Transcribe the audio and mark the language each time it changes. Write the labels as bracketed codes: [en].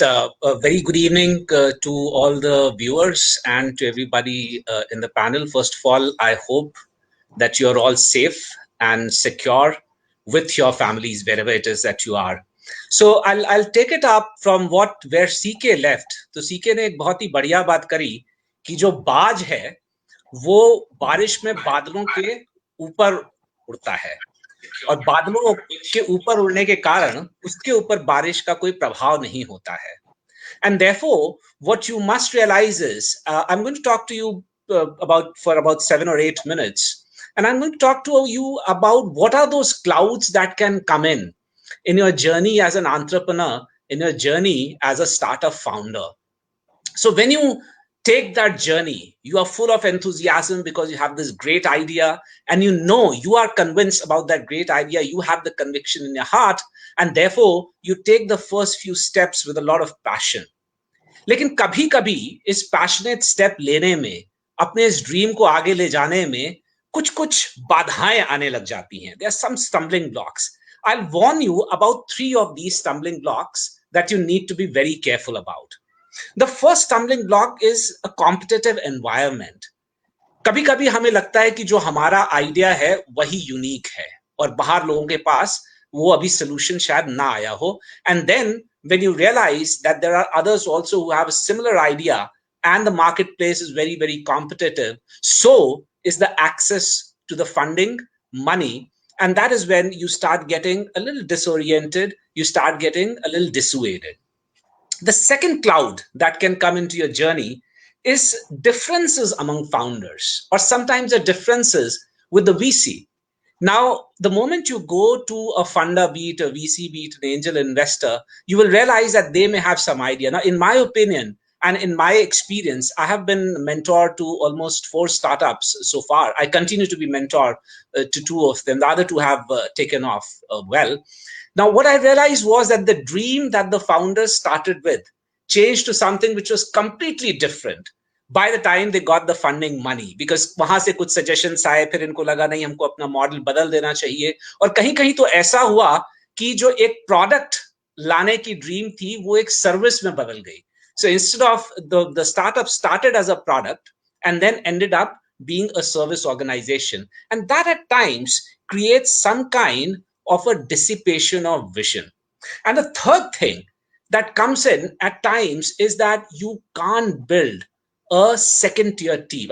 [en] A very good evening to all the viewers and to everybody in the panel. First of all, I hope that you're all safe and secure with your families wherever it is that you are. So I'll take it up from where CK left. [hi] तो CK ने एक बहुत ही बढ़िया बात करी कि जो बाज है वो बारिश में बादलों के ऊपर उड़ता है और बादलों के ऊपर उड़ने के कारण उसके ऊपर बारिश का कोई प्रभाव नहीं होता है. [en] And therefore, what you must realize is, I'm going to talk to you for about 7 or 8 minutes, and I'm going to talk to you about what are those clouds that can come in your journey as an entrepreneur, in your journey as a startup founder. So when you take that journey, you are full of enthusiasm because you have this great idea and you know you are convinced about that great idea. You have the conviction in your heart and therefore you take the first few steps with a lot of passion. [hi] लेकिन कभी कभी इस passionate step लेने में, अपने इस dream को आगे ले जाने में कुछ कुछ बाधाएं आने लग जाती हैं. [en] There are some stumbling blocks. I'll warn you about 3 of these stumbling blocks that you need to be very careful about. The first stumbling block is a competitive environment. [hi] कभी कभी हमें लगता है कि जो हमारा आइडिया है वही यूनिक है और बाहर लोगों के पास वो अभी solution शायद ना आया हो. [en] And then when you realize that there are others also who have a similar idea and the marketplace is very, very competitive, so is the access to the funding, money, and that is when you start getting a little disoriented, you start getting a little dissuaded. The second cloud that can come into your journey is differences among founders, or sometimes the differences with the VC. Now, the moment you go to a funder, be it a VC, be it an angel investor, you will realize that they may have some idea. Now, in my opinion, and in my experience, I have been mentor to almost 4 startups so far. I continue to be mentor to 2 of them. The other 2 have taken off well. Now, what I realized was that the dream that the founders started with changed to something which was completely different by the time they got the funding money, because [hi] वहां से कुछ suggestions आए, फिर इनको लगा नहीं हमको अपना मॉडल बदल देना चाहिए और कहीं कहीं तो ऐसा हुआ कि जो एक प्रोडक्ट लाने की ड्रीम थी वो एक सर्विस में बदल गई. [en] So instead of the startup started as a product and then ended up being a service organization, and that at times creates some kind of a dissipation of vision. And the third thing that comes in at times is that you can't build a second tier team.